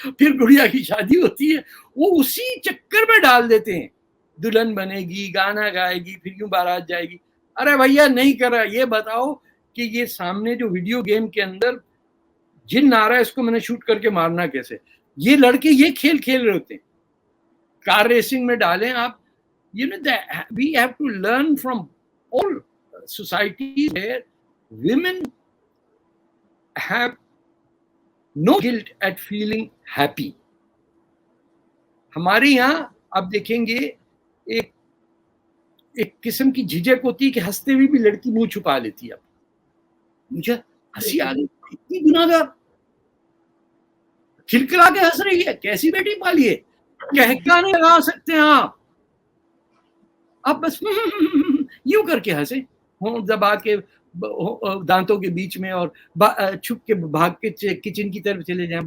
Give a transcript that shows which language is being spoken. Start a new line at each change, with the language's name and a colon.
Hindi: फिर गुड़िया की शादी होती है, वो उसी चक्कर में डाल देते हैं, दुल्हन बनेगी, गाना गाएगी, फिर यूं बारात जाएगी. अरे भैया नहीं कर रहा. ये बताओ कि ये सामने जो वीडियो गेम के अंदर जिन आ रहा है इसको मैंने शूट करके मारना कैसे. ये लड़के ये खेल खेल रहे होते हैं. कार रेसिंग में डालें आप.
English: You know we have to learn from all societies where women have no guilt at feeling happy.
Hindi: हमारे यहाँ आप देखेंगे एक किस्म की झिझक होती है कि हंसते हुए भी लड़की मुंह छुपा लेती है. मुझे हंसी आ गई, इतनी गुनाहगार खिलखिला के हंस रही है, कैसी बेटी पाली है, क्या नहीं लगा सकते हैं आप बस यूं करके हंसे, होंठ दबा के दांतों के बीच में और छुप के भाग के किचन की तरफ चले जाएं.